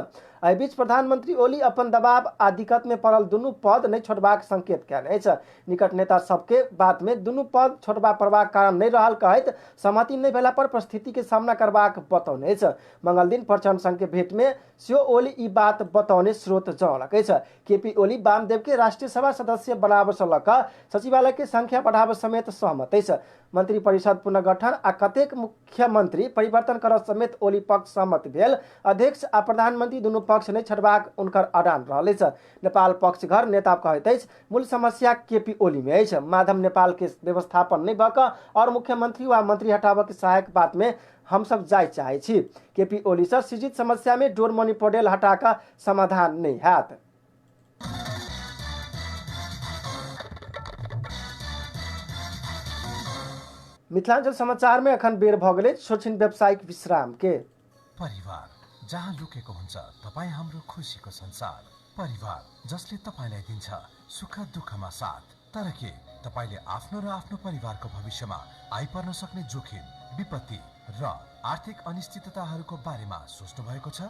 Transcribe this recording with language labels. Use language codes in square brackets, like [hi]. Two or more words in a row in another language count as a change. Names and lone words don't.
[mai] एहि बीच प्रधानमंत्री ओली अपन दबाव आ दिक्कत में पड़ल दुनू पद नहीं छोड़बाक संकेत कएने अछि। निकट नेता सबके बात में दुनू पद छोड़बा पड़बाक कारण नहीं रहल कहैत सहमति नहीं भेला पर परिस्थिति के सामना करबाक बतौने अछि। मंगल दिन प्रचंड संघ के भेंट में सेहो ओली ई बात बतौने स्रोत जनौलक अछि। केपी ओली वामदेव के राष्ट्रीय सभा सदस्य बनाबे से लऽ कऽ सचिवालय के संख्या बढ़ाबे समेत सहमत अछि। मंत्री परिषद पुनर्गठन आ कतेक मुख्यमंत्री परिवर्तन करब समेत ओली पक्ष सहमत भेल। अध्यक्ष आ प्रधानमंत्री दुनू पक्ष नहीं छड़बाक उनकर अड़ान रहल अछि। नेपाल पक्ष घर नेता कहैत अछि मूल समस्या केपी ओली में अछि। माधव नेपाल के व्यवस्थापन नहीं भऽ कऽ और मुख्यमंत्री वा मंत्री हटाबे के सहायक बात में हम सब जाय चाहे छी। केपी ओली से सृजित समस्या में डोरमणि पौडेल हटा कऽ समाधान नहीं हैत। मिथिलांचल समाचार में अखन बेर भऽ गेलै छोटछिन व्यावसायिक विश्राम के। [ne] परिवार जहाँ लुकेको हुन्छ तपाईँ हाम्रो खुसीको संसार। परिवार जसले तपाईँलाई दिन्छ सुख दुःखमा साथ। तर के तपाईँले आफ्नो र आफ्नो परिवारको भविष्यमा आइपर्न सक्ने जोखिम, विपत्ति र आर्थिक अनिश्चितताहरूको बारेमा सोच्नु भएको छ?